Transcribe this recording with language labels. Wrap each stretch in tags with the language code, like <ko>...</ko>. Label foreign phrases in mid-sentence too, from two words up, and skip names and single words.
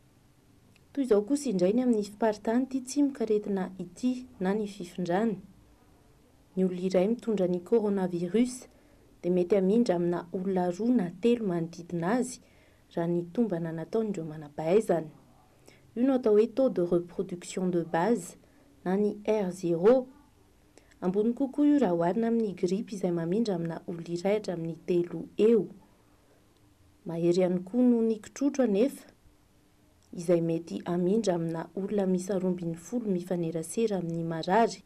<mg>Toy izao kosa indray ny amin'ny fiparitany ity tsimikaretina ity na ny fifindrany. Ny olona iray mitondra ny coronavirus dia mety hamindra amina olona 2 na 3 manodidina azy raha ny tombana nataon'ireo manam-pahaizana. Io no atao hoe</mg> <fr>taux de reproduction de base</fr> <mg>na ny R0. Ambony kokoa io raha oharina amin'ny grippe izay mamindra amina olona iray hatramin'ny 3 eo. Mahery ihany koa no ny kitrotro anefa izay mety hamindra amina olona misy 12 mifanerasera amin'ny marary.</mg>